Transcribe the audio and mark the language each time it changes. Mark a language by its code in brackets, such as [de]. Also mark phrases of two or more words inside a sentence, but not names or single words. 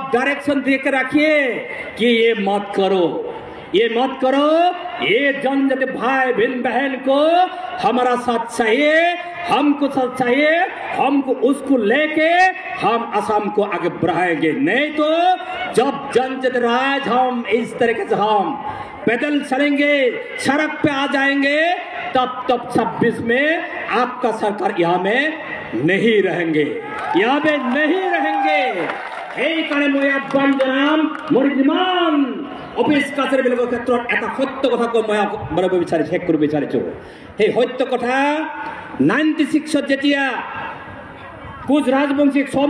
[hi] डायरेक्शन देकर रखिए कि ये मत करो ये जनजाति भाई बहन को हमारा साथ चाहिए हमको साथ चाहिए हमको उसको लेके हम असम को आगे बढ़ाएंगे नहीं तो जब जनजाति राज हम इस तरीके से हम पैदल चलेंगे सड़क पे आ जाएंगे तब 26 में आपका सरकार यहाँ में नहीं रहेंगे [as] এই কারণে মই আহ্বান জনাম মোৰ যিমান অফিস কাছাৰী বিলাকৰ ক্ষেত্ৰত এটা সত্য কথা কৈ মই বৰাব শেষ কৰিব বিচাৰিছো সেই সত্য কথা 96 যেতিয়া কোচ ৰাজবংশীক 6